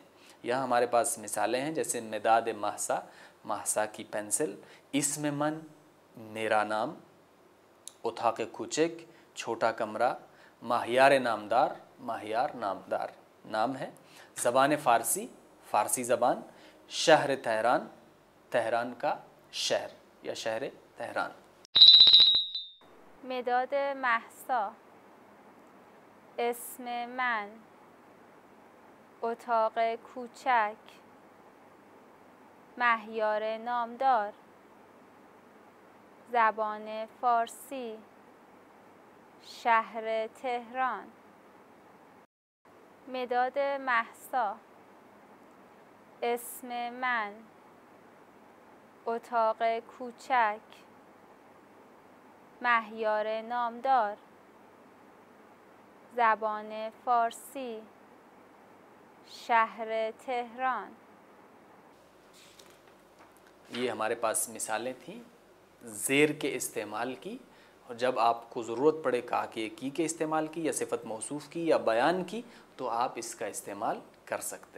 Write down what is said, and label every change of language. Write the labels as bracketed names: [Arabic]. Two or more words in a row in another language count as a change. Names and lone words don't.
[Urdu] یہاں ہمارے پاس مثالیں ہیں، جیسے [Persian] مداد مهسا, [Urdu] مہسا کی پنسل, [Persian] اسم من, [Urdu] میرا نام, [Persian] اتاق کوچک, [Urdu] چھوٹا کمرہ، مہیار نامدار، مہیار نامدار نام ہے, [Persian] زبان فارسی, [Urdu] فارسی زبان, [Persian] شهر تهران, [Urdu] تہران کا شہر یا [Persian] شهر تهران. مداد مهسا، اسم من، اتاق کوچک، مهیار نامدار، زبان فارسی، شهر تهران. مداد مهسا، اسم من، اتاق کوچک، مهیار نامدار، زبان فارسی، شهر تهران. [Urdu] یہ ہمارے پاس مثالیں تھیں زیر کے استعمال کی، اور جب آپ کو ضرورت پڑے کا، کے، کی استعمال کی، یا صفت موصوف کی، یا بیان کی، تو آپ اس کا استعمال کر سکتے ہیں.